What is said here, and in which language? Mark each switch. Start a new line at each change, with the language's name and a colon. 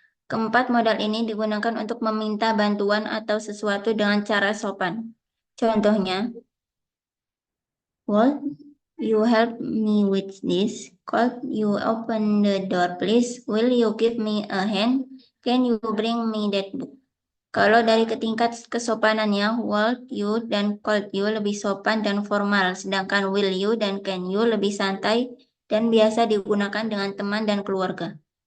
Indonesian: Keempat modal ini digunakan untuk meminta bantuan atau sesuatu dengan cara sopan. Contohnya,
English: would you help me with this? Could you open the door, please? Will you give me a hand? Can you bring me that book?
Indonesian: Kalau dari tingkat kesopanannya, would you dan could you lebih sopan dan formal, sedangkan will you dan can you lebih santai dan biasa digunakan dengan teman dan keluarga.